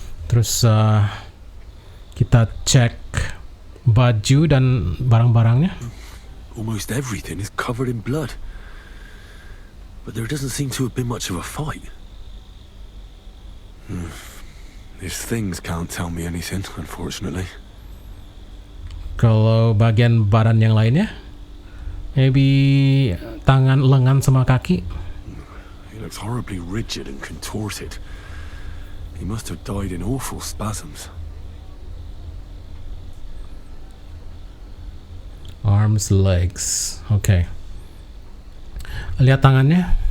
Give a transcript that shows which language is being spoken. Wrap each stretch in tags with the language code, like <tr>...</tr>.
<id>Terus kita cek baju dan barang-barangnya.</id> <en>Almost everything is covered in blood. But there doesn't seem to have been much of a fight. These things can't tell me anything, unfortunately.</en> <id>Kalau bagian badan yang lainnya? Maybe tangan, lengan, sama kaki?</id> <en>He looks horribly rigid and contorted. He must have died in awful spasms. Arms, legs. Okay.</en> <id>Lihat tangannya.</id>